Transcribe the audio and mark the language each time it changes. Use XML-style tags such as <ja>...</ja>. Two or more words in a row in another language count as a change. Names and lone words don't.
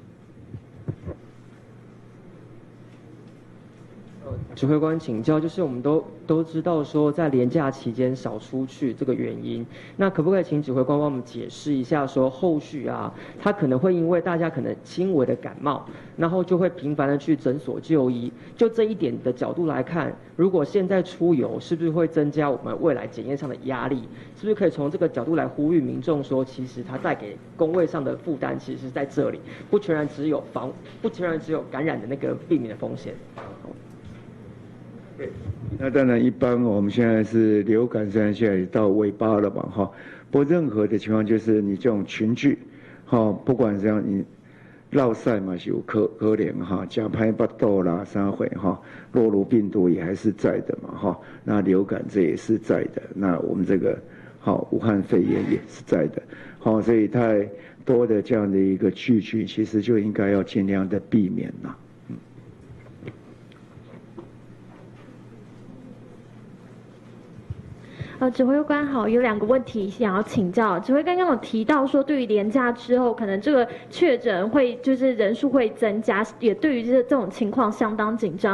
<zh>指揮官請教，就是我們都知道說在連假期間少出去這個原因，那可不可以請指揮官幫我們解釋一下，說後續啊，他可能會因為大家可能輕微的感冒，然後就會頻繁的去診所就醫，就這一點的角度來看，如果現在出遊，是不是會增加我們未來檢驗上的壓力？是不是可以從這個角度來呼籲民眾說，其實他帶給公衛上的負擔，其實是在這裡，不全然只有感染的那個避免的風險。那當然，一般我們現在是流感，雖然現在到尾巴了嘛，哈。不過任何的情況就是你這種群聚，哈，不管怎樣，你落賽嘛是有可憐哈，假拍巴豆啦、啥會哈，諾如病毒也還是在的嘛，哈。那流感這也是在的，那我們這個好武漢肺炎也是在的，好，所以太多的這樣的一個聚集，其實就應該要盡量的避免啦。指揮官好，有2個問題想要請教。指揮官剛剛有提到說，對於連假之後，可能這個確診會就是人數會增加，也對於這種情況相當緊張。</zh>